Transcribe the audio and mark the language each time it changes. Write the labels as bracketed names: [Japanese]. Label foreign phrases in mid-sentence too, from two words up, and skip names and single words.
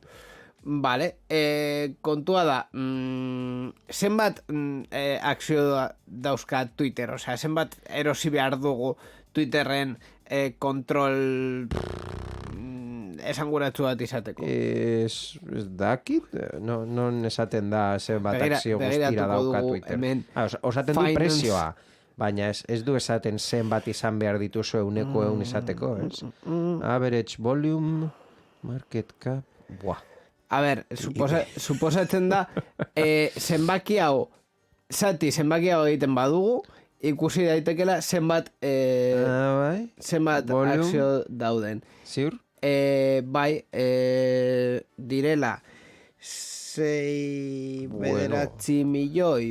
[Basque] Vale, kontua da, zenbat akzio dauzka Twitter, osea, zenbat erosi behar dugu Twitterren kontrol esanguratsu bat izateko. Ez dakit, non esaten da zenbat akzio guztira dauka Twitter. Osaten du presioa, baina ez du esaten zenbat izan behar dituzu euneko eun izateko, ez? [English] Average volume, market cap, buah. [Basque] A ber, suposatzen da, zenbaki hau egiten badugu, ikusi daitekela zenbat akzio dauden. Ziur? Bai, direla 6 bederatzi milioi.